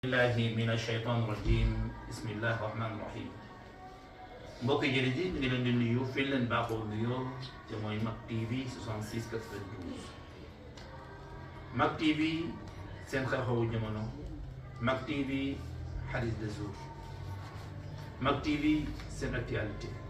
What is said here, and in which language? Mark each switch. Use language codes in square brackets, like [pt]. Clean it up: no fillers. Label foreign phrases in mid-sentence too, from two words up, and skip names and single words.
[ar] الله من الشيطان الرجيم بسم الله الرحمن الرحيم [wo] mbokk yi jërëjëf ñu ngi leen di nuyu fi leen baaxoo nuyoo te mooy Mak TV 66 92 Mak TV seen xew-xewu jamono Mak TV hadith [fr] de jour [wo] Mak TV seen actualité